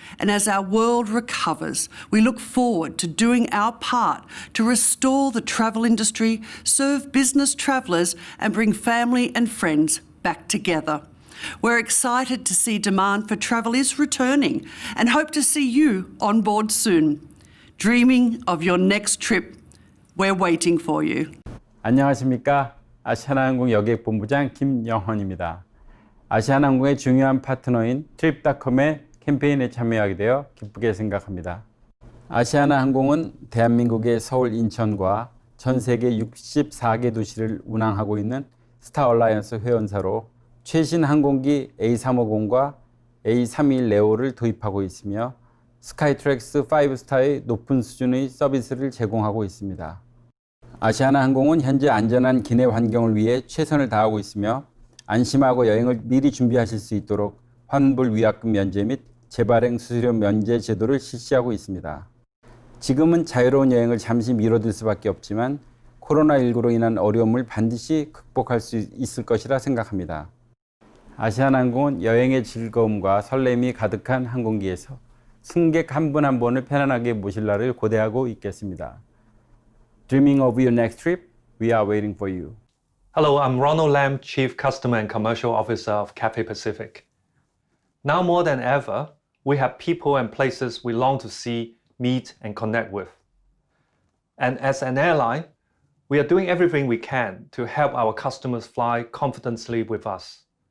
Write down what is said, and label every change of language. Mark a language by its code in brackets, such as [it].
[en] And as our world recovers, we look forward to doing our part to restore the travel industry, serve business travellers, and bring family and friends back together. We're excited to see demand for travel is returning and hope to see you on board soon. Dreaming of your next trip, we're waiting for you. [ko] 안녕하십니까? 아시아나항공 여객본부장 김영헌입니다. 아시아나항공의 중요한 파트너인 Trip.com의 캠페인에 참여하게 되어 기쁘게 생각합니다. 아시아나항공은 대한민국의 서울, 인천과 전 세계 64개 도시를 운항하고 있는 스타 얼라이언스 회원사로 최신 항공기 A350과 A321 네오를 도입하고 있으며 스카이트랙스 5스타의 높은 수준의 서비스를 제공하고 있습니다. 아시아나항공은 현재 안전한 기내 환경을 위해 최선을 다하고 있으며 안심하고 여행을 미리 준비하실 수 있도록 환불 위약금 면제 및 재발행 수수료 면제 제도를 실시하고 있습니다. 지금은 자유로운 여행을 잠시 미뤄둘 수밖에 없지만 코로나19로 인한 어려움을 반드시 극복할 수 있을 것이라 생각합니다. 아시아나항공은 여행의 즐거움과 설렘이 가득한 항공기에서 승객 한 분 한 분을 편안하게 모실 날을 고대하고 있겠습니다. [en] Dreaming of your next trip, we are waiting for you. Hello, I'm Ronald Lam, Chief Customer and Commercial Officer of Cathay Pacific. Now more than ever, we have people and places we long to see, meet, and connect with. And as an airline, we are doing everything we can to help our customers fly confidently with us.